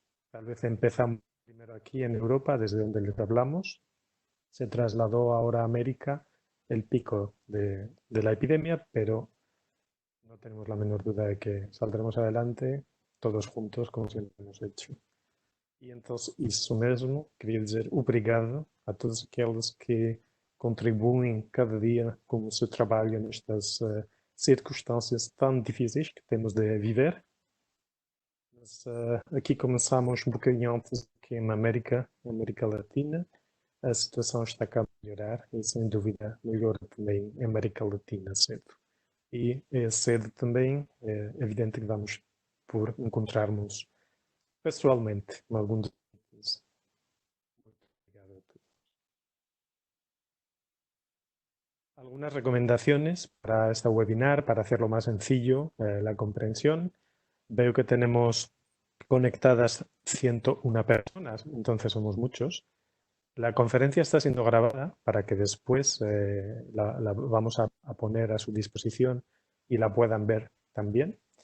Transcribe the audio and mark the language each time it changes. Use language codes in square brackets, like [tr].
[es] Tal vez empezamos primero aquí en Europa, desde donde les hablamos. Se trasladó ahora a América el pico de la epidemia, pero no tenemos la menor duda de que saldremos adelante todos juntos, como siempre hemos hecho. [pt] E então, isso mesmo, queria dizer obrigado a todos aqueles que contribuem cada dia com o seu trabalho nestas circunstâncias tão difíceis que temos de viver. Mas, aqui começamos um bocadinho antes que na América Latina. A situação está cá a melhorar e, sem dúvida, melhora também em América Latina cedo. E é cedo também, é evidente que vamos por encontrarmos pessoalmente em algum dos sitios. Muito obrigado a todos. [es] Algunas recomendaciones para esta webinar, para hacerlo más sencillo, la comprensión. Veo que tenemos conectadas 101 personas, entonces somos muchos. La conferencia está siendo grabada para que después la vamos a poner a su disposición y la puedan ver también.